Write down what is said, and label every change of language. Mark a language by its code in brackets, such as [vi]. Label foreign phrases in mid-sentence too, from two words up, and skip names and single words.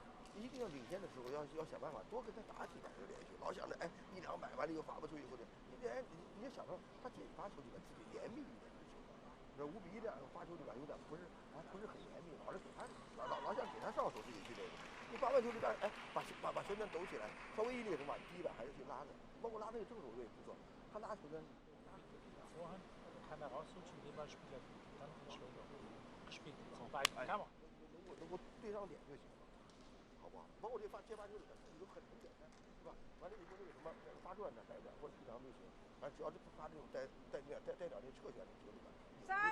[zh] 一定要领先的时候要想办法多跟他打几板这个连续，老想着哎1、2摆完了以后发不出以后的，你要想着他自己发球对吧？自己严密一点的球。这5比1这样发球对吧？有点不是很严密，老是给他老想给他上手自己去这个。你发完球对吧？哎，把球面抖起来，稍微一那什么，第一板还是去拉的，包括拉那个正手位不错，他拉球呢。 [de] Vorhand kann er rausrutschen, den Ball spielt er gut. Dann den Schläger gespielt. Zum beiden kann man. [zh] 能够对上点就行了，好不好？包括这接发球里边，自己都很简单，是吧？完了以后那个什么发转呢，带点或者平常都行，反正只要是发这种带点这侧旋的球里边。 3、